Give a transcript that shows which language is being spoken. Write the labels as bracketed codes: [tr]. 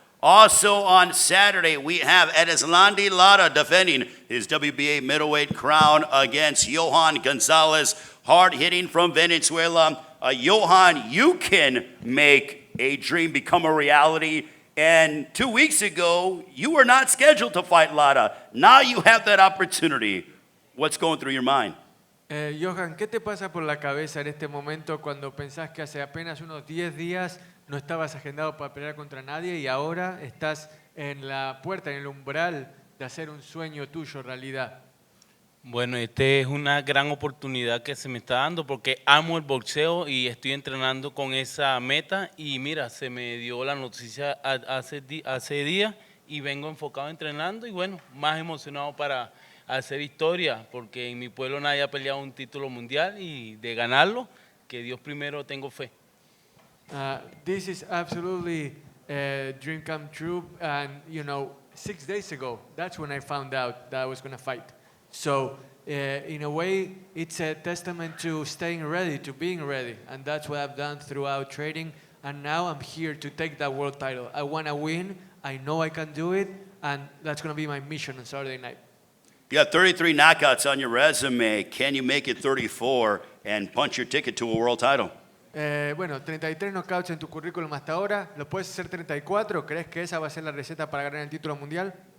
[en] Also on Saturday, we have Erislandy Lara defending his WBA middleweight crown against Johan Gonzalez, hard hitting from Venezuela. Johan, you can make a dream become a reality. And 2 weeks ago, you were not scheduled to fight Lara. Now you have that opportunity. What's going through your mind? [es] Johan, ¿qué te pasa por la cabeza en este momento cuando pensás que hace apenas unos 10 días no estabas agendado para pelear contra nadie y ahora estás en la puerta, en el umbral de hacer un sueño tuyo realidad? Bueno, esta es una gran oportunidad que se me está dando porque amo el boxeo y estoy entrenando con esa meta, y mira, se me dio la noticia hace días y vengo enfocado entrenando y bueno, más emocionado para hacer historia porque en mi pueblo nadie ha peleado un título mundial y de ganarlo, que Dios primero, tengo fe. [en] This is absolutely a dream come true, and 6 days ago, that's when I found out that I was going to fight. So, in a way, it's a testament to staying ready, to being ready. And that's what I've done throughout training. And now I'm here to take that world title. I want to win. I know I can do it. And that's going to be my mission on Saturday night. You got 33 knockouts on your resume. Can you make it 34 and punch your ticket to a world title? [es] Bueno, 33 knockouts en tu currículum hasta ahora. ¿Lo puedes hacer 34? ¿Crees que esa va a ser la receta para ganar el título mundial?